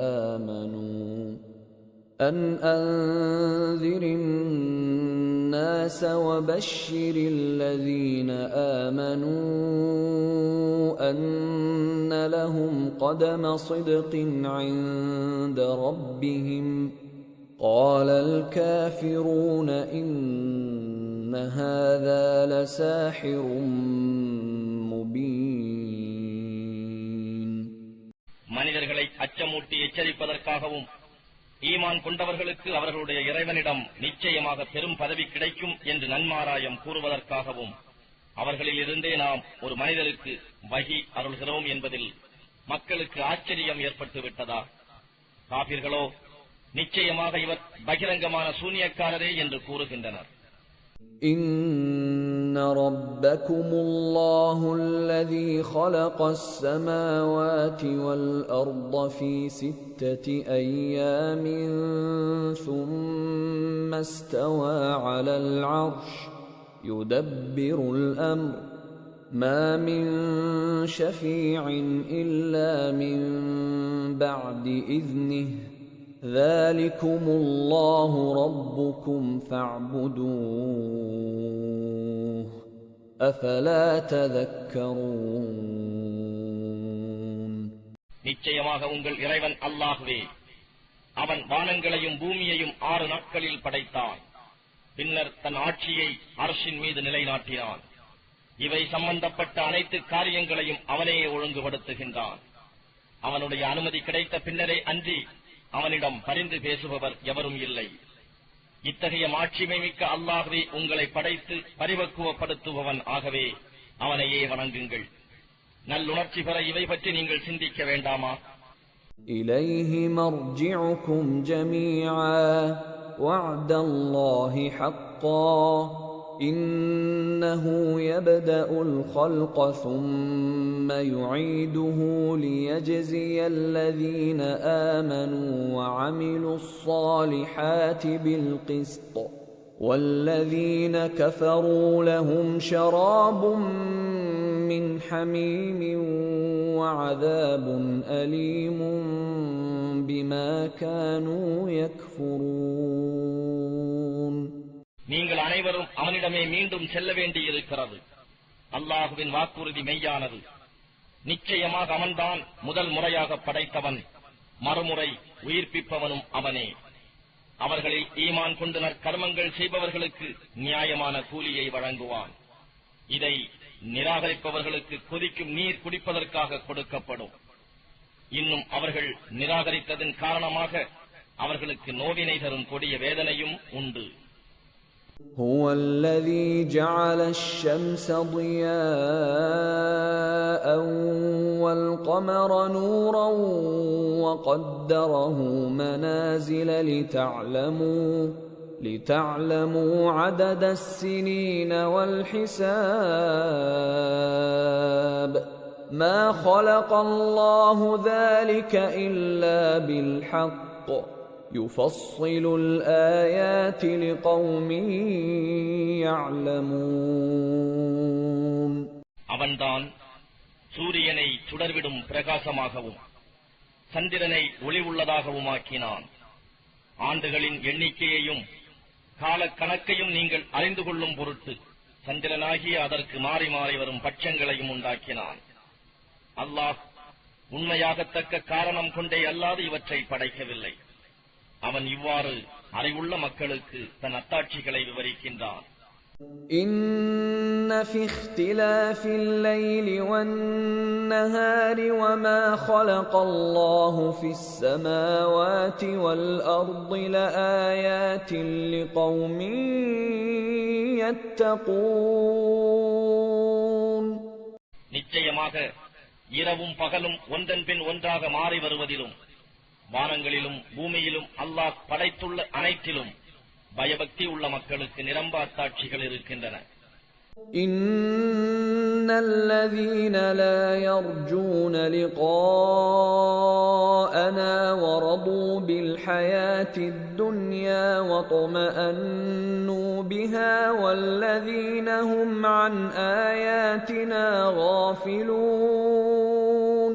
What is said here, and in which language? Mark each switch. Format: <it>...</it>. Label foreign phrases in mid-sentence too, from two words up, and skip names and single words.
<ar>آمنوا أن لهم قدم صدق عند ربهم. قال الكافرون إن هذا لساحر مبين.</ar> <ta>மனிதர்களை அச்சமூட்டி எச்சரிப்பதற்காகவும் ஈமான் கொண்டவர்களுக்கு அவர்களுடைய இறைவனிடம் நிச்சயமாக பெரும் பதவி கிடைக்கும் என்று நன்மாராயம் கூறுவதற்காகவும் அவர்களில் இருந்தே நாம் ஒரு மனிதருக்கு வஹி அருள்கிறோம் என்பதில் மக்களுக்கு ஆச்சரியம் ஏற்பட்டு விட்டதா? காபிர்களோ நிச்சயமாக இவர் பகிரங்கமான சூனியக்காரரே என்று கூறுகின்றனர்.</ta> <ar>إن ربكم الله الذي خلق السماوات والأرض في 6 أيام ثم استوى على العرش يدبر الأمر ما من شفيع إلا من بعد إذنه ذلكم الله ربكم فاعبدوه أفلا تذكرون.</ar> <ta>நிச்சயமாக உங்கள் இறைவன் அல்லாஹ்வே. அவன் வானங்களையும் பூமியையும் 6 நாட்களில் படைத்தான். பின்னர் தன் ஆட்சியை அர்ஷின் மீது நிலைநாட்டினான். இவை சம்பந்தப்பட்ட அனைத்து காரியங்களையும் அவனே ஒழுங்குபடுத்துகின்றான். அவனுடைய அனுமதி கிடைத்த பின்னரே அன்றி அவனிடம் பரிந்து பேசுபவர் எவரும் இல்லை. இத்தகைய மாட்சிமை மிக்க அல்லாஹ்வே உங்களை படைத்து பரிபக்குவப்படுத்துபவன். ஆகவே அவனையே வணங்குங்கள். நல்லுணர்ச்சி பெற இவை பற்றி நீங்கள் சிந்திக்க வேண்டாமா?</ta> <ar>إليه مرجعكم جميعا وعد الله حقا إنه يبدأ الخلق ثم يعيده ليجزي الذين آمنوا وعملوا الصالحات بالقسط والذين كفروا لهم شراب من حميم وعذاب أليم بما كانوا يكفرون.</ar> <ta>நீங்கள் அனைவரும் அவனிடமே மீண்டும் செல்ல வேண்டியிருக்கிறது. அல்லாஹுவின் வாக்குறுதி மெய்யானது. நிச்சயமாக அவன்தான் முதல் முறையாக படைத்தவன், மறுமுறை உயிர்ப்பிப்பவனும் அவனே. அவர்களில் ஈமான் கொண்டு நற்கர்மங்கள் செய்பவர்களுக்கு நியாயமான கூலியை வழங்குவான். இதை நிராகரிப்பவர்களுக்கு கொதிக்கும் நீர் குடிப்பதற்காக கொடுக்கப்படும். இன்னும் அவர்கள் நிராகரித்ததன் காரணமாக அவர்களுக்கு நோவினை தரும் கொடிய வேதனையும் உண்டு.</ta> <ar>هو الذي جعل الشمس ضياء والقمر نورا وقدره منازل لتعلموا عدد السنين والحساب ما خلق الله ذلك إلا بالحق يفصل الآيات لقوم يعلمون.</ar> <ta>அவன்தான் சூரியனை சுடர்விடும் பிரகாசமாகவும் சந்திரனை ஒளி உள்ளதாகவும் ஆக்கினான். ஆண்டுகளின் எண்ணிக்கையையும் காலக்கணக்கையும் நீங்கள் அறிந்து கொள்ளும் பொருட்டு சந்திரனாகிய அதற்கு மாறி மாறி வரும் பட்சங்களையும் உண்டாக்கினான். அல்லாஹ் உண்மையாகத்தக்க காரணம் கொண்டே அல்லாது இவற்றை படைக்கவில்லை. அவன் இவ்வாறு அறிவுள்ள மக்களுக்கு தன் அத்தாட்சிகளை விவரிக்கின்றான்.</ta> <ar>إن في اختلاف الليل والنهار وما خلق الله في السماوات والأرض لآيات لقوم يتقون.</ar> <ta>நிச்சயமாக இரவும் பகலும் ஒன்றன் பின் ஒன்றாக மாறி வருவதிலும் வானங்களிலும் பூமியிலும் அல்லாஹ் படைத்துள்ள அனைத்திலும் பயபக்தி உள்ள மக்களுக்கு நிரம்ப அத்தாட்சிகள் இருக்கின்றன.</ta> <ar>إن الذين لا يرجون لقاءنا ورضوا بالحياة الدنيا واطمأنوا بها والذين هم عن آياتنا غافلون.</ar>